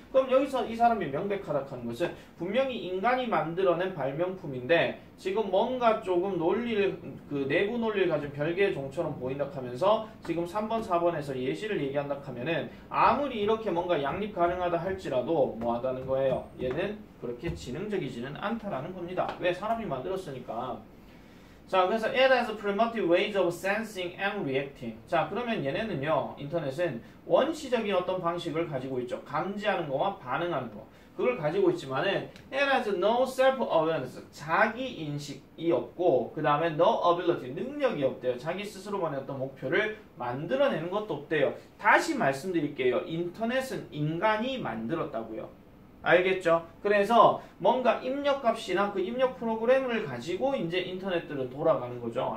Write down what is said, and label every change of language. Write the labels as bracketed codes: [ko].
[ko] 그럼 여기서 이 사람이 명백하다 하는 것은 분명히 인간이 만들어낸 발명품인데 지금 뭔가 조금 논리를, 그 내부 논리를 가진 별개의 종처럼 보인다 하면서 지금 3번, 4번에서 예시를 얘기한다 하면은 아무리 이렇게 뭔가 양립 가능하다 할지라도 뭐 하다는 거예요? 얘는 그렇게 지능적이지는 않다라는 겁니다. 왜? 사람이 만들었으니까. 자, 그래서 [en] it has primitive ways of sensing and reacting. [ko] 자, 그러면 얘네는요, 인터넷은 원시적인 어떤 방식을 가지고 있죠. 감지하는 거와 반응하는 거. 그걸 가지고 있지만은 [en] it has no self-awareness. [ko] 자기 인식이 없고 그 다음에 [en] no ability. [ko] 능력이 없대요. 자기 스스로만의 어떤 목표를 만들어내는 것도 없대요. 다시 말씀드릴게요. 인터넷은 인간이 만들었다고요. 알겠죠? 그래서 뭔가 입력값이나 그 입력 프로그램을 가지고 이제 인터넷들은 돌아가는 거죠.